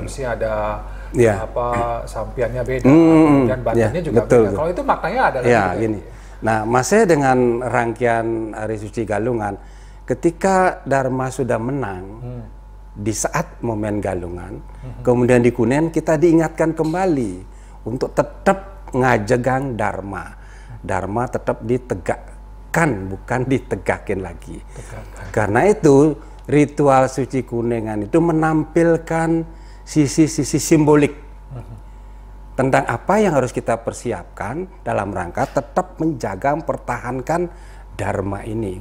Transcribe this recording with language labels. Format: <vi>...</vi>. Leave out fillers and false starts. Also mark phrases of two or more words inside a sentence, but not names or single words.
<id>Mesti ada sampiannya beda, dan badannya juga betul. beda. Kalau itu maknanya ada gini. Nah, maksudnya dengan rangkaian Hari Suci Galungan, ketika Dharma sudah menang di saat momen Galungan, kemudian di Kuningan kita diingatkan kembali untuk tetap ngajegang Dharma. Dharma tetap ditegakkan, bukan ditegakin lagi. Karena itu ritual suci Kuningan itu menampilkan sisi-sisi simbolik tentang apa yang harus kita persiapkan dalam rangka tetap menjaga, mempertahankan Dharma ini.</id>